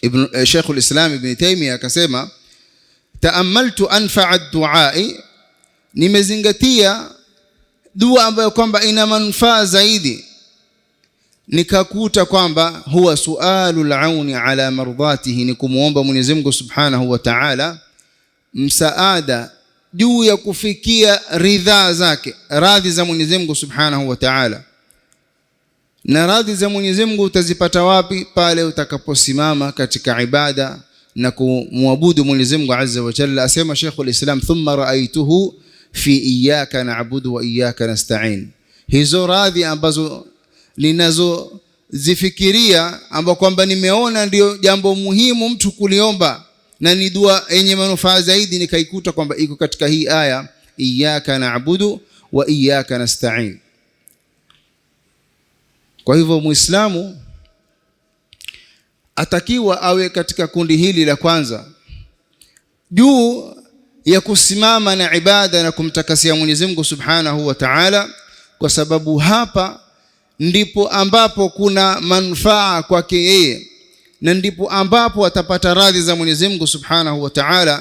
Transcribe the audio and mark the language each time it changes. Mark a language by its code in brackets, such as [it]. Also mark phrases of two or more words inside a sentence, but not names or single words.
[sw] Sheikh al-Islam Ibn Taymiyyah akasema, [ar] تأملت أنفع الدعاء, [sw] nimezingatia dua ambayo kwamba ina manufaa zaidi, nikakuta kwamba huwa [ar] سؤال العون على مرضاته, [sw] ni kumuomba Mwenyezi Mungu [ar] سبحانه وتعالى [sw] msaada juu ya kufikia ridhaa zake, radhi za Mwenyezi Mungu [ar] سبحانه وتعالى. [sw] Na radhi za Mwenyezi Mungu utazipata wapi? Pale utakaposimama katika ibada na kumwabudu Mwenyezi Mungu [ar] عز وجل. [sw] Asema Sheikhul Islam, [ar] ثم رأيته في إياك نعبد وإياك نستعين. [sw] Hizo radhi ambazo ninazozifikiria, ambao kwamba nimeona ndio jambo muhimu mtu kuliomba na ni dua yenye manufaa zaidi, nikaikuta kwamba iko katika hii aya, [ar] إياك نعبد وإياك نستعين. [sw] Kwa hivyo Muislamu atakiwa awe katika kundi hili la kwanza, juu ya kusimama na ibada na kumtakasia Mwenyezi Mungu [ar] سبحانه وتعالى, [sw] kwa sababu hapa ndipo ambapo kuna manufaa kwake yeye, na ndipo ambapo atapata radhi za Mwenyezi Mungu [ar] سبحانه وتعالى.